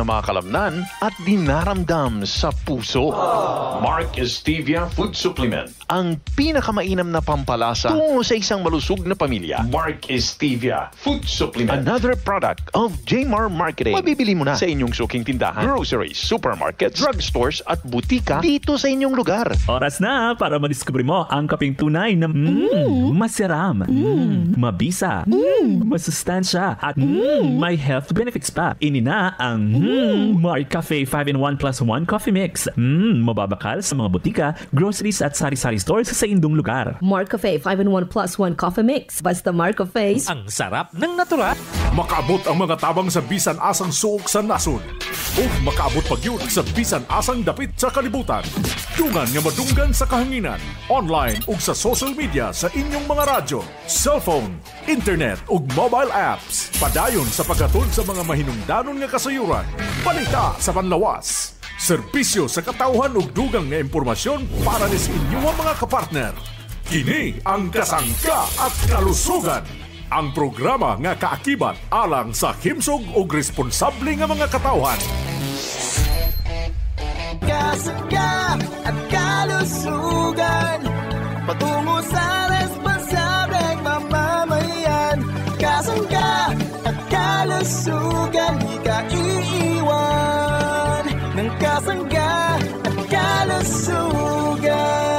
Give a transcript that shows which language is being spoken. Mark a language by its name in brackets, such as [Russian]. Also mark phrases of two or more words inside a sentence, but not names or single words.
[Filipino] mga kalamnan at dinaramdam sa puso. Mark Stevia Food Supplement. Ang pinakamainam na pampalasa tungo sa isang malusog na pamilya. Mark Stevia Food Supplement. [English] Another product of Jmar Marketing. [Filipino] Mabibili mo na sa inyong suking tindahan, [English] groceries, supermarkets, drugstores [Filipino] at butika dito sa inyong lugar. Oras na para madiskubre mo ang kaping tunay na masiram, mabisa, masustansya at may [English] health benefits [Filipino] pa. [Cebuano] Inina ang Mark Cafe 5-in-1 plus 1 [English] coffee mix. [Cebuano] Mababakal sa mga butika, groceries at sari-sari stores sa indong lugar. Mark Cafe 5-in-1 plus 1 [English] coffee mix. [Cebuano] Basta Mark Cafe. [Filipino] Ang sarap ng natural. [Cebuano] Makaabot ang mga tabang sa bisan asang suok sa nasod. O makaabot pagyud sa bisan asang dapit sa kalibutan. Dungan nga madunggan sa kahanginan. Online ug sa [English] social media [Cebuano] sa inyong mga radyo, cellphone, internet ug [English] mobile apps. [Cebuano] Padayon sa paghatod sa mga mahinungdanon nga kasayuran. Balita sa panlawas. Serbisyo sa katawhan ug dugang nga impormasyon para sa inyong mga kapartner. Kini ang Kasangga at Kalusugan. Ang programa nga kaakibat alang sa himsog ug responsable nga mga katawhan. [Filipino] Kasangga at Kalusugan, patungo sa responsableng mamamayan. Kasangga at Kalusugan, di ka iiwan ng Kasangga at Kalusugan.